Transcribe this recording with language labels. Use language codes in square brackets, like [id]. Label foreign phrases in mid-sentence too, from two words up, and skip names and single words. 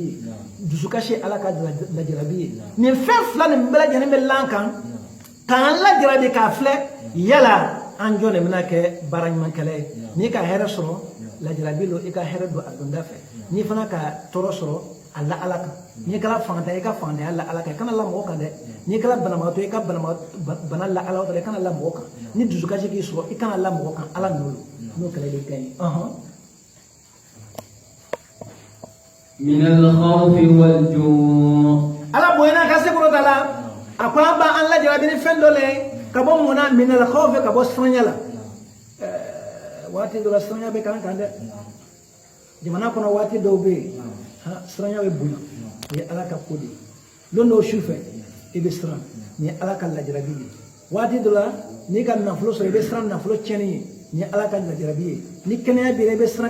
[bm] ye dusukasi ye ala ka lajarabi ye nin fɛn fila nin bɛɛ lajɛlen bɛ lan kan k'an lajarabi k'a filɛ yala an jɔn de bɛna kɛ baara ɲumankɛla ye n'i ka hɛrɛ sɔrɔ lajarabi lo i ka hɛrɛ don a donda fɛ n'i fana ka tɔɔrɔ sɔrɔ a la ala kan n'i kɛra fantanya i ka fantanya la ala kan i kana la mɔgɔ kan dɛ n'i kɛra banabagatɔ i ka bana la ala kan i kana la mɔgɔ kan ni dusukasi k'i sɔrɔ i kana la mɔgɔ kan ala n'olu n'o kɛra i ka ɲi [ar] من الخوف والجوع [bm] ala boyana ka se kɔrɔ ta la a ko an b'an lajarabi ni fɛn dɔ le ka bɔ mun na min al-khawf ka bɔ siranya la waati dɔ la siranya bɛ kan dɛ jamana kɔnɔ waati dɔw bɛ yen siranya bɛ bonya o ye ala ka ko de ye don dɔw su fɛ i bɛ siran nin ye ala ka lajarabi ye waati dɔ la n'i ka nafolo sɔrɔ i bɛ siran nafolo tiɲɛni ye nin ye ala ka lajarabi ye ni kɛnɛya b'i la i bɛ siran